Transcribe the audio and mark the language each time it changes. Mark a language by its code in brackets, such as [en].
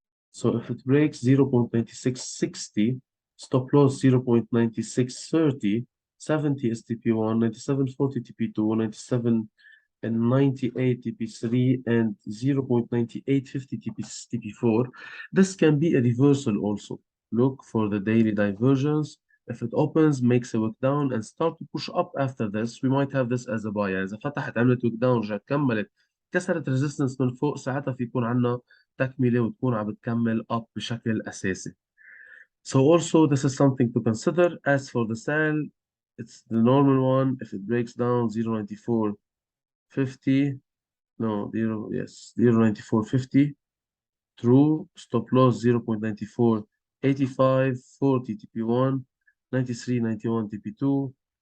[en] So if it breaks 0.9660, stop loss 0.9630, 70 is TP1, 9740 TP2, 97 and 98 TP3, and 0.9850 TP4. This can be a reversal also. Look for the daily divergence. If it opens, makes a wick down and start to push up after this, we might have this as a buy. [ar] يعني إذا فتحت عملت wick down رجعت كملت كسرت resistance من فوق، ساعتها في يكون عندنا تكملة وتكون عم بتكمل up بشكل أساسي. [en] So also this is something to consider. As for the sell, it's the normal one. If it breaks down 0.9450, no, 0.9450, true, stop loss 0.9485, 40 TP1, 93.91 TP2,